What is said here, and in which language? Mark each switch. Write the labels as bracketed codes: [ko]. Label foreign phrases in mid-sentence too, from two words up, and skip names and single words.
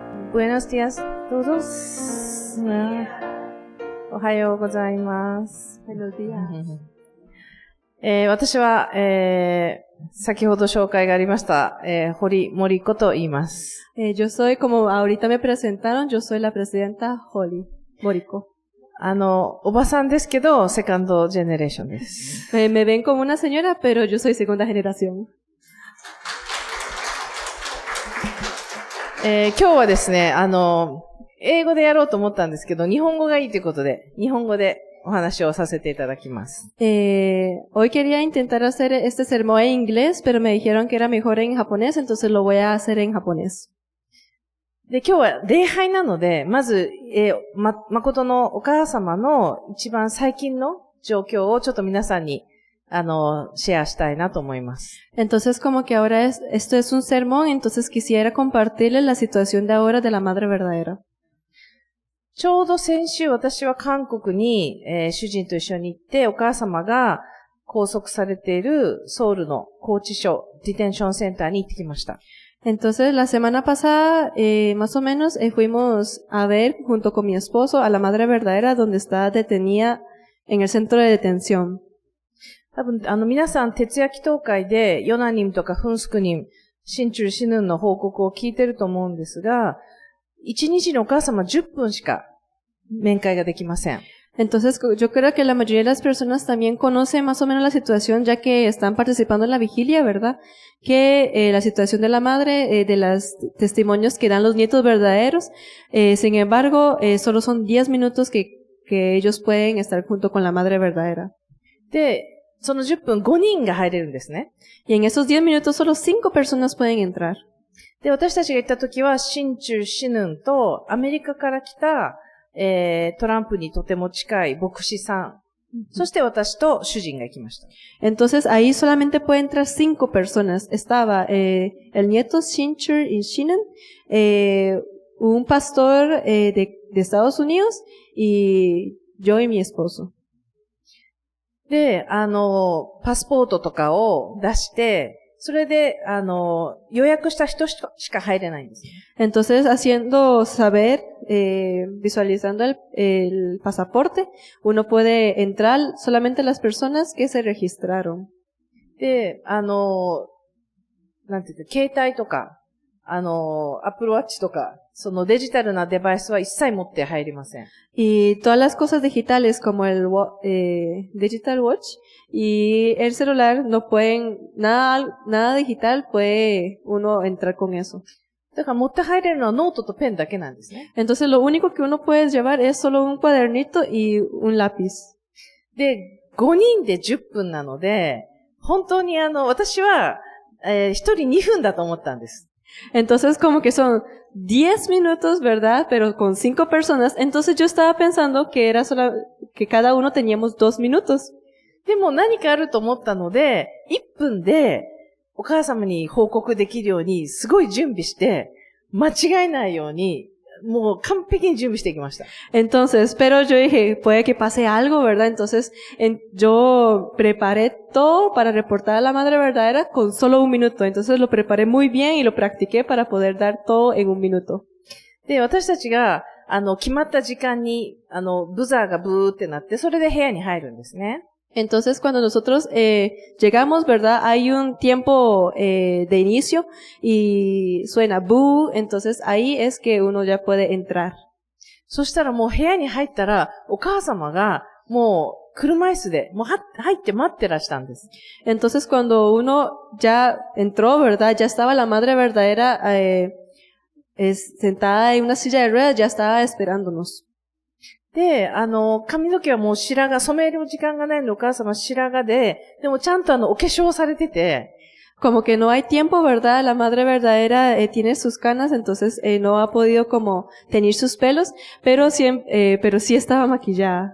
[es] Buenos días, todos. [ja] おはようございます。 [es] Buenos días. [ja] 私は、先ほど紹介がありました、堀森子と言います。 [es] Yo soy, como ahorita me presentaron, yo soy la presidenta Holly Moriko. [ja] おばさんですけど、 [en] second generation [ja] です。 [es] Me ven como una señora, pero yo soy segunda generación. [ja] 今日はですね、英語でやろうと思ったんですけど、日本語がいいということで、日本語でお話をさせていただきます。 [es] Hoy quería intentar hacer este sermón en inglés, pero me dijeron que era mejor en japonés, entonces lo voy a hacer en japonés. [ja] で、今日は礼拝なので、まず、誠のお母様の一番最近の状況をちょっと皆さんに、シェアしたいなと思います。 [es] Entonces, como que ahora esto es un sermón, entonces quisiera compartirles la situación de ahora de la madre verdadera. [ja] ちょうど先週私は韓国に、主人と一緒に行って、お母様が拘束されているソウルの拘置所、 [en] detention center [ja] に行ってきました。 [es] Entonces, la semana pasada, más o menos, fuimos a ver, junto con mi esposo, a la madre verdadera donde está detenida en el centro de detención. [ja] 多分、皆さん、徹夜祈祷会で、ヨナニムとかフンスクニム、シンチュルシヌンの報告を聞いてると思うんですが、1日にお母様10分しか面会ができません。 [es] Entonces, yo creo que la mayoría de las personas también conocen más o menos la situación, ya que están participando en la vigilia, ¿verdad? Que la situación de la madre, de los testimonios que dan los nietos verdaderos, sin embargo, solo son 10 minutos que ellos pueden estar junto con la madre verdadera. [ja] で、その10分5人が入れるんですね。 [es] Y en esos 10 minutos solo 5 personas pueden entrar. [ja] で、私たちが行った時は、シンチュルシヌンとアメリカから来た、トランプにとても近い牧師さん。そして私と主人が行きました。 [es] Entonces, ahí solamente pueden entrar 5 personas. Estaba, el nieto Shinchur y Shinan, un pastor, de Estados Unidos, y yo y mi esposo. [ja] で、パスポートとかを出して、それで、予約した人しか入れないんです。 [es] Entonces, haciendo saber, visualizando el pasaporte, uno puede entrar solamente las personas que se registraron. [ja] で、なんていうか、携帯とか、Apple Watch とか、そのデジタルなデバイスは一切持って入りません。 [es] Y todas las cosas digitales como el [en] Digital Watch [es] y el celular no pueden, nada digital puede uno entrar con eso. [ja] だから持って入れるのはノートとペンだけなんですね。 [es] Entonces lo único que uno puede llevar es solo un cuadernito y un lápiz. [ja] で、5人で10分なので、本当に私は、1人2分だと思ったんです。 [es] Entonces como que son 10 minutos, ¿verdad? Pero con 5 personas. Entonces yo estaba pensando que era solo, que cada uno teníamos 2 minutos. [ja] でも何かあると思ったので、1分でお母様に報告できるようにすごい準備して、間違えないように、もう完璧に準備していきました。 [es] Entonces, pero yo dije, puede que pase algo, ¿verdad? Entonces, yo preparé todo para reportar a la madre verdadera con solo 1 minuto. Entonces lo preparé muy bien y lo practiqué para poder dar todo en 1 minuto. [ja] で、私たちが、決まった時間に、ブザーがブーってなって、それで部屋に入るんですね。 [es] Entonces, cuando nosotros llegamos, ¿verdad? Hay un tiempo de inicio y suena boo, entonces ahí es que uno ya puede entrar. [ja] そしたらもう部屋に入ったら、お母様がもう車椅子で、もう入って待ってらしたんです。 [es] Entonces, cuando uno ya entró, ¿verdad? Ya estaba la madre verdadera sentada en una silla de ruedas, ya estaba esperándonos. [ja] で、髪の毛はもう白髪、染める時間がないのでお母様白髪で、でもちゃんとお化粧されてて、 [es] como que no hay tiempo, ¿verdad? La madre verdadera tiene sus canas, entonces no ha podido como teñir sus pelos, pero sí estaba maquillada.